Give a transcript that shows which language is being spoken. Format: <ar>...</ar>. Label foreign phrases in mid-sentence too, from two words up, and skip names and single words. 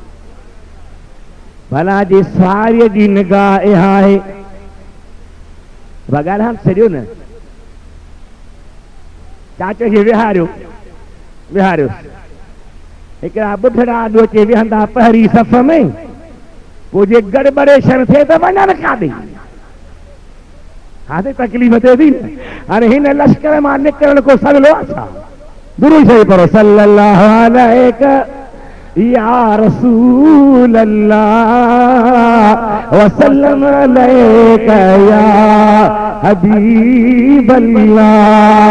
<sd>भला जी सारीअ जी निगाह इहा आहे, ॻाल्हाइण छॾियो न, चाचे खे विहारियो, विहारियो, हिकिड़ा ॿुढड़ा ॾो अचे विहंदा पहिरीं सफ़ में, पोइ जे गड़बड़ेशन थिए त वञनि काॾे, हाणे तकलीफ़ थिए थी न। हाणे हिन लश्कर मां निकिरण को सवलो आहे छा? दुरूद शरीफ़ पढ़ो,</sd> <ar>صلى الله عليه يا رسول الله وسلم عليك يا حبيب الله.</ar>